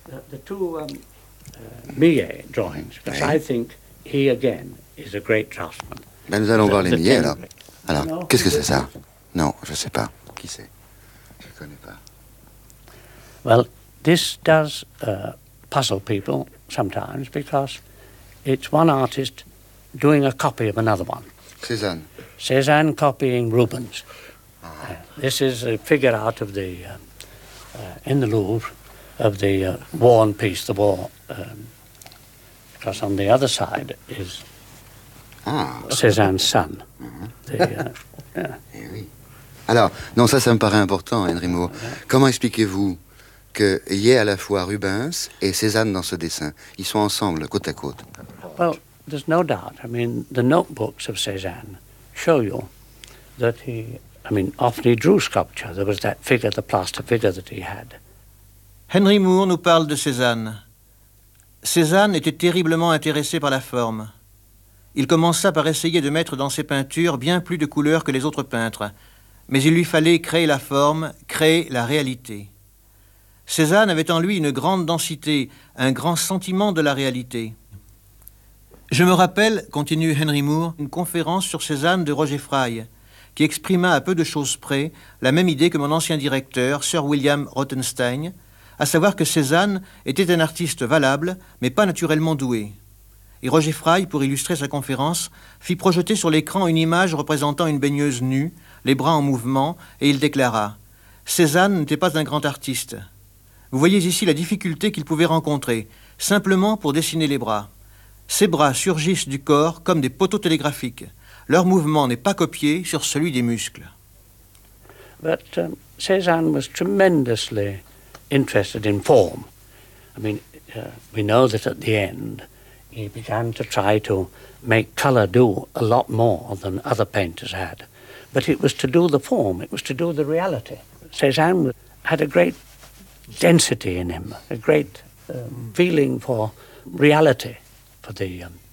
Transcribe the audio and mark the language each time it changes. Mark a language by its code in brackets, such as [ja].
[en] The two Millet drawings, because I think he again. Is a great draftsman. [fr] Ben nous allons voir les Millet, alors. Alors, [en] you know, [fr] qu'est-ce que c'est ça? Non, je ne sais pas. Qui c'est? Je ne connais pas. [en] Well, this does puzzle people sometimes because it's one artist doing a copy of another one. Cézanne. Cézanne copying Rubens. Ah. This is a figure out of the in the Louvre of the worn piece, the war. Because on the other side is. Ah. Cézanne's son. Mm-hmm. [fr] Eh oui. Alors, non, ça me paraît important, Henry Moore. Yeah. Comment expliquez-vous qu'il y ait à la fois Rubens et Cézanne dans ce dessin? Ils sont ensemble, côte à côte. [en] Well, there's no doubt. I mean, the notebooks of Cézanne show you that he, I mean, often he drew sculpture. There was that figure, the plaster figure that he had. [fr] Henry Moore nous parle de Cézanne. Cézanne était terriblement intéressé par la forme. Il commença par essayer de mettre dans ses peintures bien plus de couleurs que les autres peintres. Mais il lui fallait créer la forme, créer la réalité. Cézanne avait en lui une grande densité, un grand sentiment de la réalité. Je me rappelle, continue Henry Moore, une conférence sur Cézanne de Roger Fry, qui exprima à peu de choses près la même idée que mon ancien directeur, Sir William Rothenstein, à savoir que Cézanne était un artiste valable, mais pas naturellement doué. Et Roger Fry, pour illustrer sa conférence, fit projeter sur l'écran une image représentant une baigneuse nue, les bras en mouvement, et il déclara « Cézanne n'était pas un grand artiste. » Vous voyez ici la difficulté qu'il pouvait rencontrer, simplement pour dessiner les bras. Ses bras surgissent du corps comme des poteaux télégraphiques. Leur mouvement n'est pas copié sur celui des muscles. [en] But Cézanne was tremendously interested in form. I mean, we know that at the end... He began to try to make colour do a lot more than other painters had. But it was to do the form, it was to do the reality. Cézanne had a great density in him, a great feeling for reality, for the...